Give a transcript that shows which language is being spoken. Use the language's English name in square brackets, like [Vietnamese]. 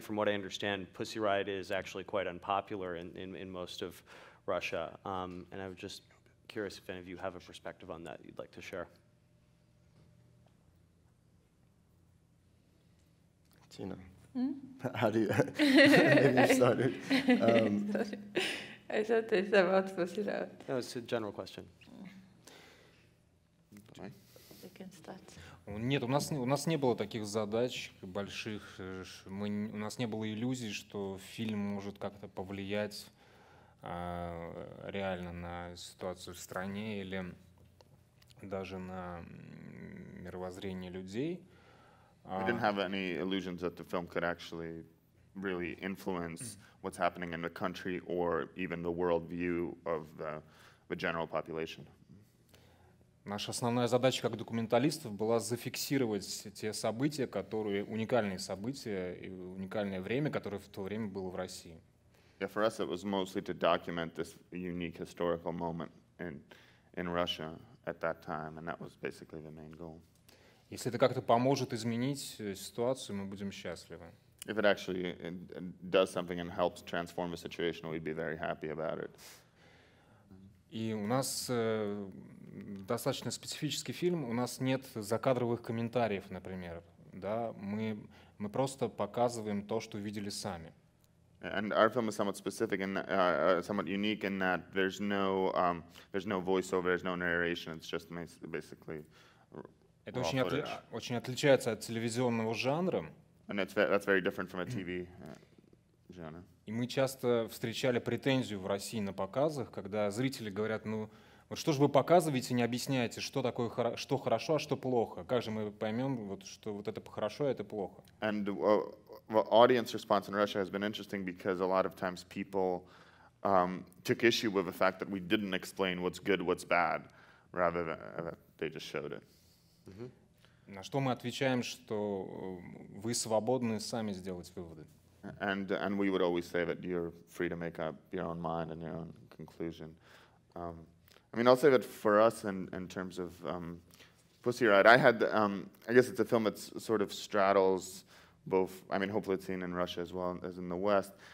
[English] From what I understand, Pussy Riot is actually quite unpopular in most of Russia, and I was just curious if any of you have a perspective on that you'd like to share. Tina, how do you, maybe you started. I thought it's about Pussy Riot. No, it's a general question. You can start. [Russian] Нет, у нас не было таких задач больших, у нас не было иллюзий, что фильм может как-то повлиять реально на ситуацию в стране или даже на мировоззрение людей. [English] We didn't have any illusions that the film could actually really influence what's happening in the country or even the world view of the general population. [Russian] Наша основная задача как документалистов была зафиксировать те события, которые уникальные события и уникальное время, которое в то время было в России. [English] Yeah, for us it was mostly to document this unique historical moment in Russia at that time, and that was basically the main goal. [Russian] Если это как-то поможет изменить ситуацию, мы будем счастливы. [English] If it actually does something and helps transform a situation, we'd be very happy about it. [Russian] И у нас достаточно специфический фильм, у нас нет закадровых комментариев, например. Да? Мы просто показываем то, что видели сами. [English] And our film is somewhat specific and somewhat unique in that there's no voiceover, there's no narration. It's just basically. [Russian] Это очень отличается от телевизионного жанра. [English] And that's very different from a TV genre. [Russian] И мы часто встречали претензию в России на показах, когда зрители говорят, ну, вот что же вы показываете, не объясняете, что такое, что хорошо, а что плохо. Как же мы поймем, вот, что вот это хорошо, а это плохо? [English] And well, audience response in Russia has been interesting because a lot of times people took issue with the fact that we didn't explain what's good, what's bad, rather than that they just showed it. [Russian] На что мы отвечаем, что вы свободны сами сделать выводы. [English] And we would always say that you're free to make up your own mind and your own conclusion. I mean, I'll say that for us in terms of Pussy Riot, I guess it's a film that sort of straddles both, I mean, hopefully it's seen in Russia as well as in the West.